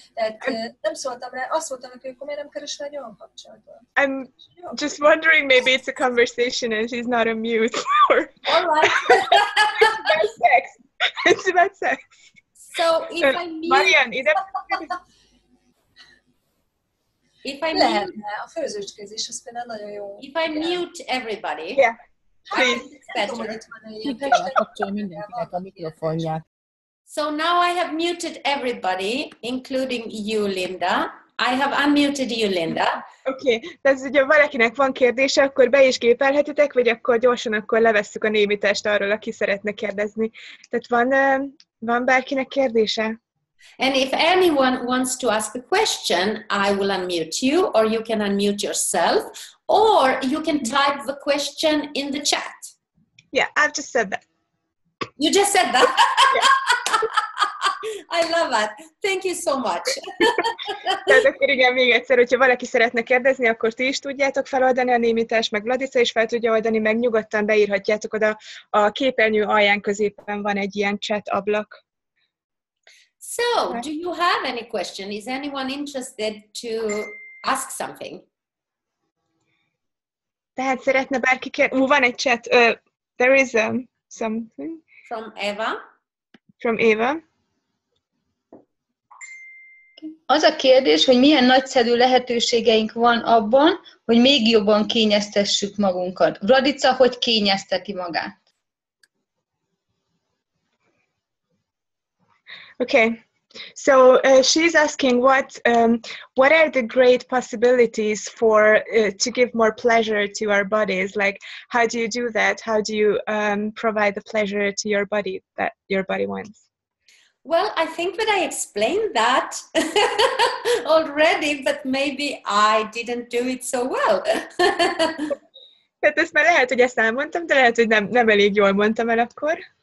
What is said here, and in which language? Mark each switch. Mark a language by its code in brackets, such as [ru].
[hu] Tehát nem szóltam rá, azt szóltam neki, hogy akkor miért nem keresel egy olyan kapcsolatot? [en] I'm just wondering, maybe it's a conversation and she's not on mute. All right. It's about sex. It's about sex. So if I mute... [hu] Marian, ide... [en] If I mute... [hu] Lehetne, a főzőcskézés, az például nagyon jó. [en] If I mute everybody... Yeah, please. [hu] Ki kell kapcsolni mindenkinek a mikrofonját. [en] So now I have muted everybody, including you, Linda. I have unmuted you, Linda. [hu] Oké, tehát ugye valakinek van kérdése, akkor be is gépelhetitek, vagy akkor gyorsan akkor levesszük a némítást arról, aki szeretne kérdezni. Tehát van bárkinek kérdése? [en] And if anyone wants to ask a question, I will unmute you, or you can unmute yourself, or you can type the question in the chat. Yeah, I've just said that. You just said that? Yeah. I love that. Thank you so much. [hu] Tehát akkor igen, még egyszer, hogyha valaki szeretne kérdezni, akkor ti is tudjátok feloldani a némítást, meg Vladica is fel tudja oldani, meg nyugodtan beírhatjátok oda. A képernyő alján középen van egy ilyen chat ablak. [en] So, do you have any question? Is anyone interested to ask something? [hu] Tehát szeretne bárki kérdezni? Van egy chat. [en] There is something. From Eva. From Eva. [hu] Az a kérdés, hogy milyen nagyszerű lehetőségeink van abban, hogy még jobban kényeztessük magunkat. Vladica, hogy kényezteti magát? [en] Okay. So she's asking what are the great possibilities for to give more pleasure to our bodies? Like, how do you do that? How do you provide the pleasure to your body that your body wants? Well, I think that I explained that already, but maybe I didn't do it so well. [hu] Tehát ezt már lehet, hogy ezt elmondtam, de lehet, hogy nem elég jól mondtam el akkor.